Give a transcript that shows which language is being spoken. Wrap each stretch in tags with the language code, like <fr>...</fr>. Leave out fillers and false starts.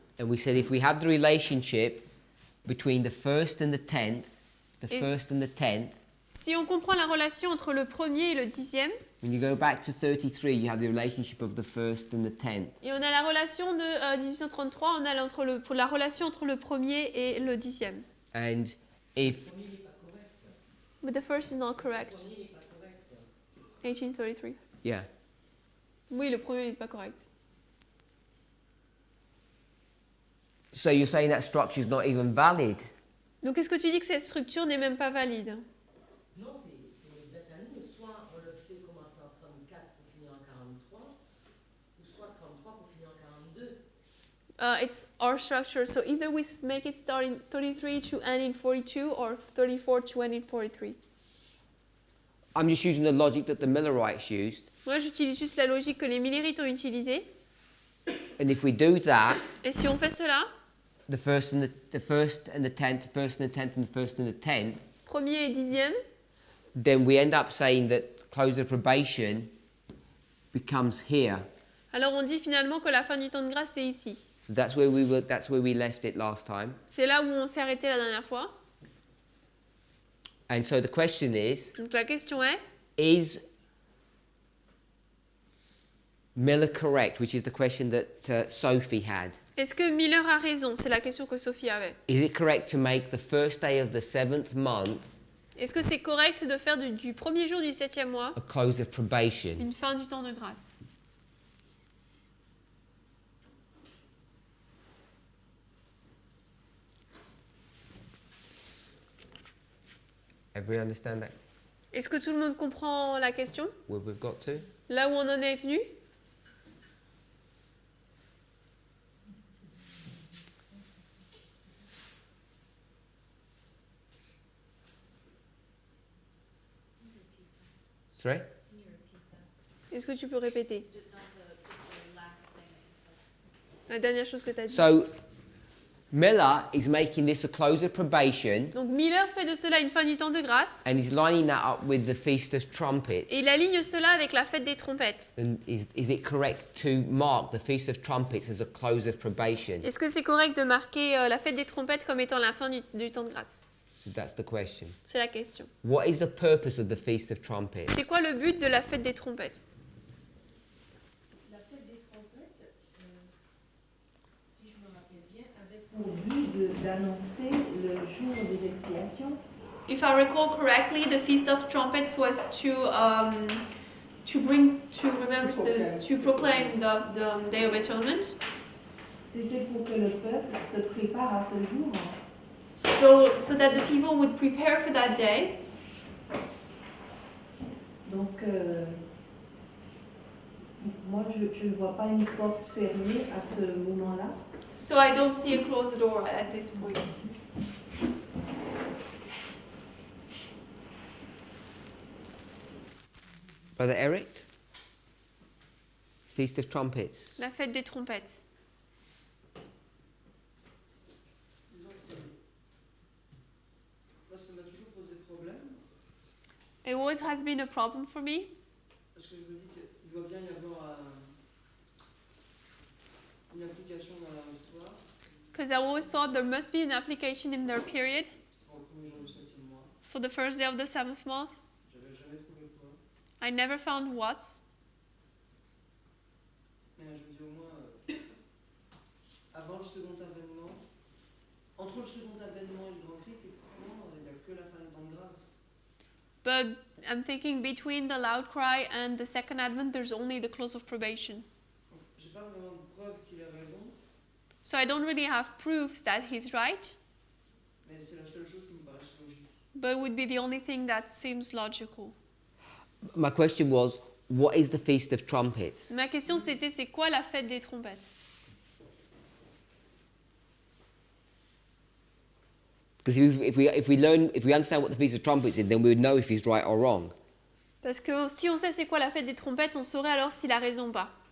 <en>and we said if we have the relationship between the first and the 10th, the</en> <fr>Et-</fr> <en>first and the 10th,</en> <fr>Si on comprend la relation entre le premier et le 10e,</fr> <en>when you go back to 33, you have the relationship of the first and the 10th.</en> <fr>et on a la relation de 1833, on a la relation entre le premier et le 10e.</fr> <en>And if But the first is not correct. 1833. yeah,</en> <fr>Oui, le premier n'est pas correct.</fr> <en>so you're saying that structure is not even valid.</en> <fr>Donc est-ce que tu dis que cette structure n'est même pas valide? Non, c'est exact à nous. Soit on le fait commencer en 34 pour finir en 43, ou soit 33 pour finir en 42.</fr> <en>It's our structure, so either we make it start in 33 to end in 42 or 34 to end in 43. I'm just using the logic that the Millerites used.</en> <fr>Moi, j'utilise juste la logique que les Millerites ont utilisée.</fr> <en>And if we do that,</en> <fr>Et si on fait cela,</fr> <en>the first and the first and the 10th, the first and the 10th and the first and the 10th,</en> <fr>premier et 10e,</fr> <en>then we end up saying that close of probation becomes here.</en> <fr>alors on dit finalement que la fin du temps de grâce, c'est ici.</fr> <en>So that's where we left it last time.</en> <fr>C'est là où on s'est arrêté la dernière fois.</fr> <en>And so the question is</en> <fr>Donc la question est,</fr> <en>Miller correct, which is the question that Sophie had?</en> <fr>est-ce que Miller a raison? C'est la question que Sophie avait.</fr> <en>Is it correct to make the first day of the 7th month</en> <fr>Est-ce que c'est correct de faire du premier jour du 7e mois</fr> <en>a close of probation?</en> <fr>une fin du temps de grâce?</fr> <en>Everybody understand that?</en> <fr>Est-ce que tout le monde comprend la question?</fr> <en>Where we've got to?</en> <fr>Là où on en est venu?</fr> <en>Sorry?</en> <fr>Est-ce que tu peux répéter? La dernière chose que tu as dit.</fr> <en>So Miller is making this a close of probation</en> <fr>Donc Miller fait de cela une fin du temps de grâce</fr> <en>and he's lining that up with the Feast of Trumpets.</en> <fr>et il aligne cela avec la fête des trompettes.</fr> <en>And is it correct to mark the Feast of Trumpets as a close of probation?</en> <fr>Est-ce que c'est correct de marquer la fête des trompettes comme étant la fin du temps de grâce?</fr> <en>So that's the question.</en> <fr>C'est la question.</fr> <en>What is the purpose of the Feast of Trumpets?</en> <fr>C'est quoi le but de la fête des trompettes? La fête des trompettes, si je me rappelle bien, avait pour but d'annoncer le jour des expiations.</fr> <en>If I recall correctly, the Feast of Trumpets was to proclaim the Day of Atonement.</en> <fr>C'était pour que le peuple se prépare à ce jour.</fr> <en>So that the people would prepare for that day.</en> <fr>Donc, moi, je ne vois pas une porte fermée à ce moment-là.</fr> <en>So I don't see a closed door at this point. Brother Eric? Feast of Trumpets.</en> <fr>La fête des trompettes. Moi, ça m'a toujours posé problème.</fr> <en>It always has been a problem for me.</en> <fr>Parce que je me dis qu'il doit bien y avoir une application dans leur histoire.</fr> <en>Because I always thought there must be an application in their period</en> <fr>Au premier jour du 7e mois.</fr> <en>for the first day of the 7th month.</en> <fr>J'avais jamais trouvé quoi.</fr> <en>I never found what.</en> <fr>Mais je me dis au moins, avant le second avènement, entre le second avènement et le grand cri, techniquement, il n'y a que la fin du temps de grâce.</fr> <en>But I'm thinking between the loud cry and the second advent, there's only the close of probation.</en> <fr>J'ai pas vraiment de preuve qu'il a raison,</fr> <en>So I don't really have proofs that he's right,</en> <fr>mais c'est la seule chose qui me paraît logique.</fr> <en>but it would be the only thing that seems logical. My question was, what is the Feast of Trumpets?</en> <fr>Ma question c'était, c'est quoi la fête des trompettes?</fr> <en>Because if we understand what the Feast of Trumpets is, then we would know if he's right or wrong.</en> <fr>Parce que si on sait c'est quoi la fête des trompettes, on saurait alors s'il a raison ou pas.</fr>